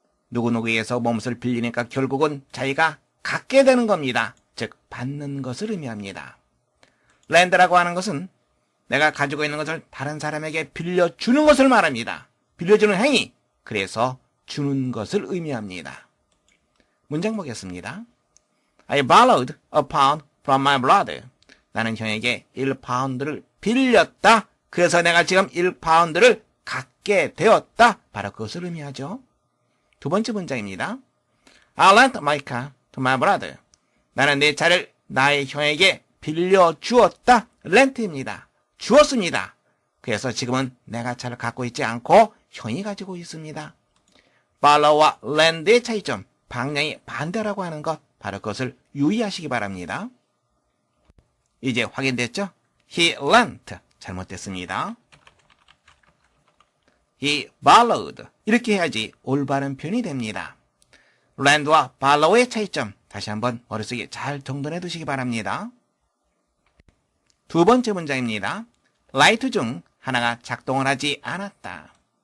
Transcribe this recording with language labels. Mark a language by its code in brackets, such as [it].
[ko] 누구누구에게서 무엇을 빌리니까 결국은 자기가 갖게 되는 겁니다. 즉 받는 것을 의미합니다. lend라고 하는 것은 내가 가지고 있는 것을 다른 사람에게 빌려주는 것을 말합니다. 빌려주는 행위, 그래서 주는 것을 의미합니다. 문장 보겠습니다. [en] I borrowed a pound from my brother. [ko] 나는 형에게 1파운드를 빌렸다. 그래서 내가 지금 1파운드를 갖게 되었다. 바로 그것을 의미하죠. 두 번째 문장입니다. [en] I lent my car to my brother. [ko] 나는 내 차를 나의 형에게 빌려주었다. 렌트입니다. 주었습니다. 그래서 지금은 내가 차를 갖고 있지 않고 형이 가지고 있습니다. borrow와 lend의 차이점, 방향이 반대라고 하는 것, 바로 그것을 유의하시기 바랍니다. 이제 확인됐죠? [en] He lent, [ko] 잘못됐습니다. [en] He borrowed, [ko] 이렇게 해야지 올바른 표현이 됩니다. lend와 borrow의 차이점, 다시 한번 머릿속에 잘 정돈해 두시기 바랍니다. 두 번째 문장입니다. 라이트 중 하나가 작동을 하지 않았다.